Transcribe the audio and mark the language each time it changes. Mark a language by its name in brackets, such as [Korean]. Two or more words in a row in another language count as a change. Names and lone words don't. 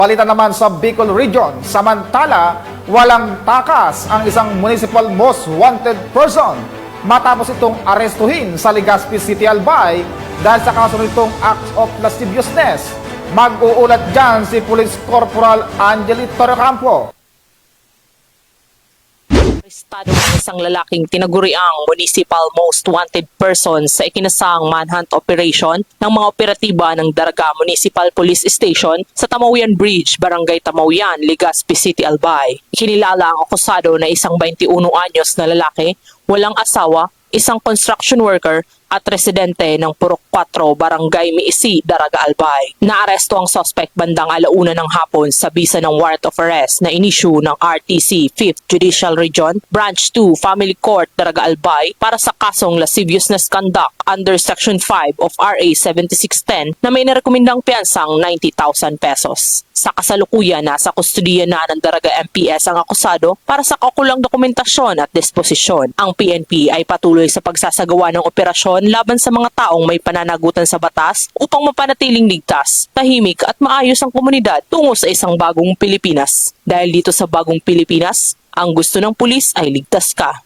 [Filipino] Palitan naman sa Bicol Region, samantala walang takas ang isang [English] municipal most wanted person [Filipino] matapos itong arestuhin sa Legazpi City, Albay dahil sa kaso nitong [English] acts of lasciviousness. [Filipino] Mag-uulat dyan si Police Corporal Angeli Torrecampo. Arestado ng isang lalaking tinaguriang [English] municipal most wanted person [Filipino] sa ikinasang [English] manhunt operation [Filipino] ng mga operatiba ng Daraga Municipal Police Station sa Tamawian Bridge, Barangay Tamawian, Legazpi City, Albay. Kinilala ang akusado na isang 21 anyos na lalaki, walang asawa, isang [English] construction worker [Filipino] at residente ng Purok 4, Barangay Miisi, Daraga, Albay. Naaresto ang suspect bandang 1:00 ng hapon sa bisa ng [English] warrant of arrest [Filipino] na inisyu ng RTC 5th Judicial Region, Branch 2, Family Court, Daraga, Albay para sa kasong [English] lasciviousness conduct under Section 5 of RA 7610 [Filipino] na may narekomendang piyansang 90,000 pesos. Sa kasalukuyan, nasa kustudiya na ng Daraga MPS ang akusado para sa kaukulang dokumentasyon at disposisyon. Ang PNP ay patuloy sa pagsasagawa ng operasyon laban sa mga taong may pananagutan sa batas upang mapanatiling ligtas, tahimik at maayos ang komunidad tungo sa isang bagong Pilipinas. Dahil dito sa bagong Pilipinas, ang gusto ng pulis ay ligtas ka.